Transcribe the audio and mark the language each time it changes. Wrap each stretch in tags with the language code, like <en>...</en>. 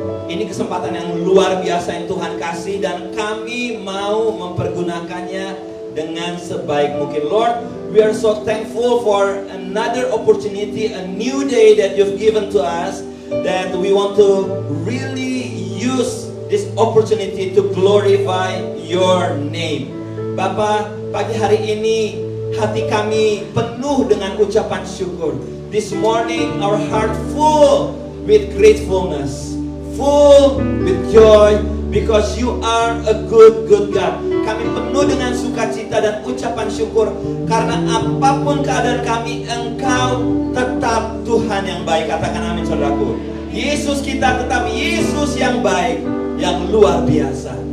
<id>Ini kesempatan yang luar biasa yang Tuhan kasih dan kami mau mempergunakannya dengan sebaik mungkin.</id> <en>Lord, we are so thankful for another opportunity, a new day that you've given to us, that we want to really use this opportunity to glorify your name.</en> <id>Bapa, pagi hari ini hati kami penuh dengan ucapan syukur.</id> <en>This morning our heart full with gratefulness, full with joy, because you are a good God.</en> <id>Kami penuh dengan sukacita dan ucapan syukur karena apapun keadaan kami, Engkau tetap Tuhan yang baik. Katakan amin, saudaraku. Yesus kita tetap Yesus yang baik, yang luar biasa.</id>